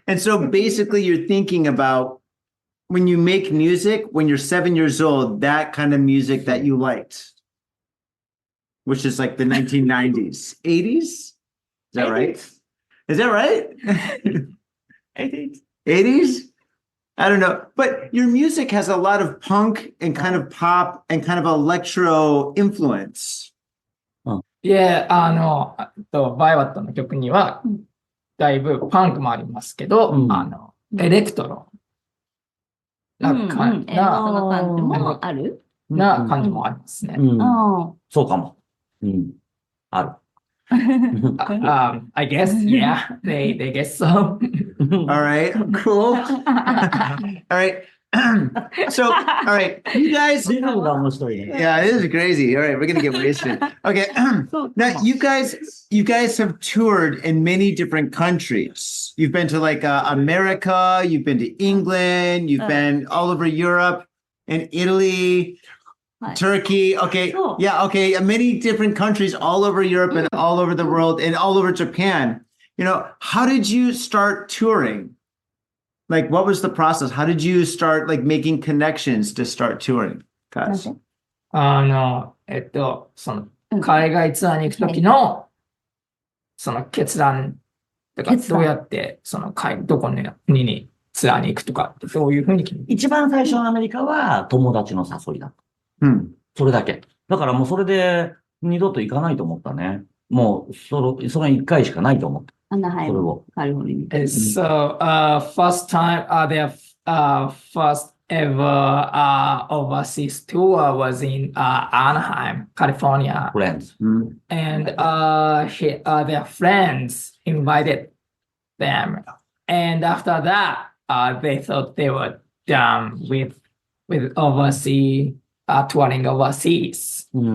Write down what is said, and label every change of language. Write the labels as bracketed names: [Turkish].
[English] And so basically you're thinking about when you make music, when you're 7 years old, that kind of music that you liked, which is like the 1990s, 80s? Is that right? Is that right? 80s? I don't know. But your music has a lot of punk and kind of pop and kind of electro influence. [Japanese] Yeah, バイワットの曲にはだいぶパンクもありますけど、エレクトロな感じもあるな感じもありますね。そうかも。ある。 [English] I guess, yeah, they guess so. All right, cool. All right. So, all right, you guys. [Japanese] リズムが面白いね。 [English] Yeah, this is crazy. All right, we're gonna get wasted. Okay. Now you guys have toured in many different countries. You've been to like America, you've been to England, you've been all over Europe and Italy, Turkey. Okay. Sure. Yeah, okay. Many different countries all over Europe and all over the world and all over Japan. You know, how did you start touring? Like, what was the process? How did you start like making connections to start touring? [Japanese] なん [English] Guys. [Japanese] でその、海外ツアーに行くときの、その決断とか、決断どうやって、どこの国にツアーに行くとか、どういうふうに決める？一番最初のアメリカは友達の誘いだった。 Hmm. それだけ。だからもうそれで二度と行かないと思ったね。もうその一回しかないと思った。アナハイムそれを。カリフォルニア [English] So, first time, their first ever overseas tour was in Anaheim, California, Friends. and their friends invited them, and after that, they thought they were done with overseas touring overseas.